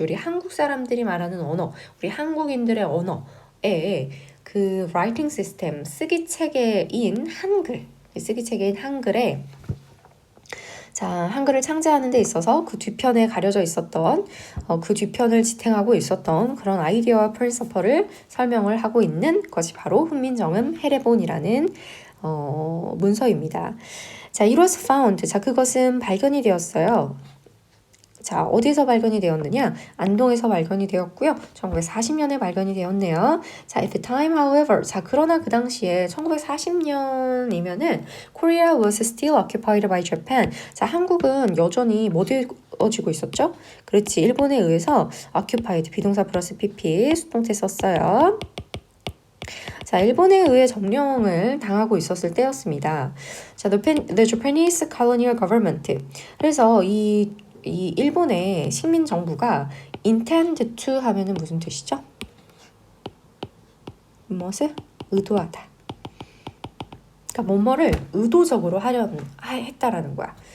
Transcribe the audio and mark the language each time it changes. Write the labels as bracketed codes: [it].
[ko] 우리 한국 사람들이 말하는 언어, 우리 한국인들의 언어에 그 [en] writing system, [ko] 쓰기 체계인 한글, 쓰기 체계인 한글에 자, 한글을 창제하는 데 있어서 그 뒤편에 가려져 있었던 그 뒤편을 지탱하고 있었던 그런 아이디어와 프린서퍼를 설명을 하고 있는 것이 바로 훈민정음 해례본이라는 문서입니다. [en] 자, it was found. [ko] 자, 그것은 발견이 되었어요. 자, 어디서 발견이 되었느냐? 안동에서 발견이 되었고요. 1940년에 발견이 되었네요. 자, [en] at the time, however. [ko] 자, 그러나 그 당시에 1940년이면은 [en] Korea was still occupied by Japan. [ko] 자, 한국은 여전히 뭐 되어지고 있었죠? 그렇지. 일본에 의해서 occupied, 비동사 플러스 pp, 수동태 썼어요. 자, 일본에 의해 점령을 당하고 있었을 때였습니다. [en] 자, the Japanese colonial government. [ko] 그래서 이 일본의 식민 정부가 [en] intend to [ko] 하면은 무슨 뜻이죠? 무엇을? 의도하다. 그러니까 뭐뭐를 의도적으로 했다라는 거야.